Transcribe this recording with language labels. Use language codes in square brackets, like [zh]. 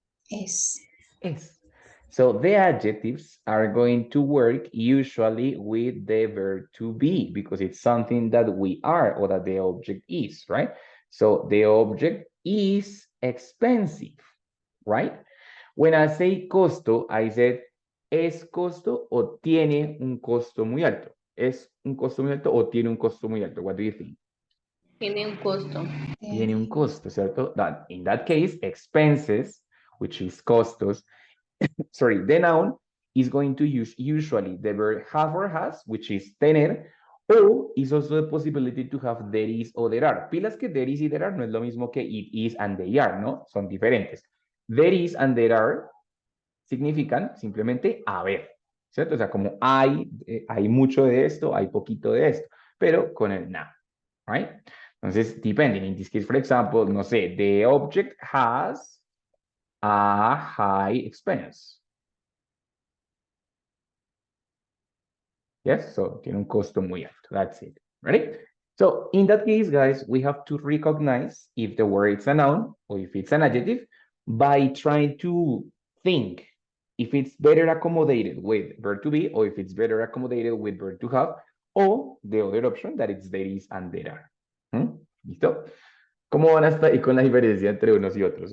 [es] Es. Es. [en] So the adjectives are going to work usually with the verb to be because it's something that we are or that the object is, right? So the object is expensive, right? When I say [es] costo, [en] I said, [es] ¿es costo o tiene un costo muy alto? ¿Es un costo muy alto o tiene un costo muy alto? [en] What do you think? [es] Tiene un costo. Tiene un costo, ¿cierto? [en] That, in that case, expenses, which is costos, sorry, the noun is going to use usually the verb have or has, which is tener, or is also the possibility to have there is or there are. [es] Pilas que [en] there is [es] y [en] there are [es] no es lo mismo que [en] it is and they are, [es] ¿no? Son diferentes. [en] There is and there are [es] significan simplemente haber, ¿cierto? O sea, como hay mucho de esto, hay poquito de esto, pero con el now, right? Entonces, depending. [en] In this case, for example, [es] no sé, [en] the object has a high expense. Yes, so [es] tiene un costo muy alto. [en] That's it. Ready? So in that case, guys, we have to recognize if the word is a noun or if it's an adjective by trying to think if it's better accommodated with verb to be or if it's better accommodated with verb to have or the other option that it's there is and there are. [es] ¿Listo? ¿Cómo van hasta ahí con la diferencia entre unos y otros?